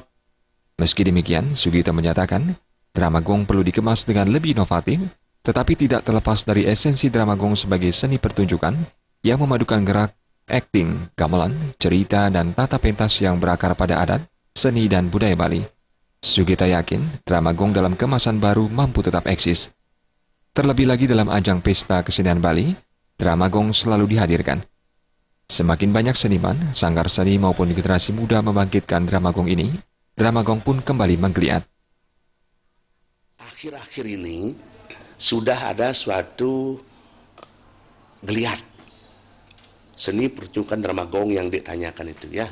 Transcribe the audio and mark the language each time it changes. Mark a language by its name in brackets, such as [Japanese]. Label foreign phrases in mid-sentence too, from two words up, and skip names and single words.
[Indonesian] Meski demikian, Sugita menyatakan, drama Gong perlu dikemas dengan lebih inovatif, tetapi tidak terlepas dari esensi drama Gong sebagai seni pertunjukan yang memadukan gerak, akting, gamelan, cerita, dan tata pentas yang berakar pada adat, seni, dan budaya Bali. Sugita yakin drama Gong dalam kemasan baru mampu tetap eksis. Terlebih lagi dalam ajang pesta kesenian Bali, drama Gong selalu dihadirkan. Semakin banyak seniman, sanggar seni maupun generasi muda membangkitkan drama Gong ini, drama Gong pun kembali menggeliat. Akhir-akhir ini sudah ada suatu geliat seni pertunjukan drama Gong yang ditanyakan itu ya.